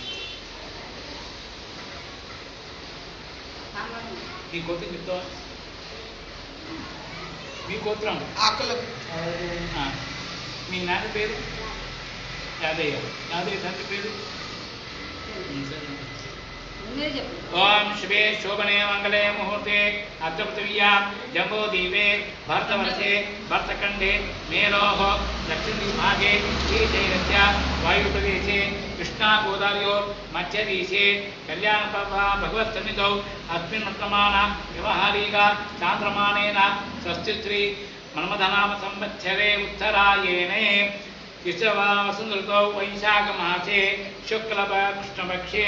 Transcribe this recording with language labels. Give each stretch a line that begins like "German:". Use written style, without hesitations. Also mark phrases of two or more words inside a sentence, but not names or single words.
Telugu: ఈ గోత్రం చెప్తావా మీ గోత్రం మీ నాన్న పేరు యాదయ్య యాదయ్య తండ్రి పేరు
Sanskrit: ఓం శుభే శోభనే మంగళే ముహూర్తే అర్ధపృథివ్యాం జంబోదీపే భర్తవర్షే భర్తఖండే మేలోః దక్షిణదిగ్భాగే శ్రీశైలస్య వాయుप्रदेशे कृष्णा गोदावर्योः मध्यदेशे कल्याणपर्वा भगवत्सन्निधौ अस्मिन् वर्तमान व्यवहारिका चान्द्रमानेन षष्ठीश्री मन्मथनाम संवत्सरे उत्तरायणे विश्ववासुन्दृतौ वैशाखमासे शुक्लकृष्णपक्षे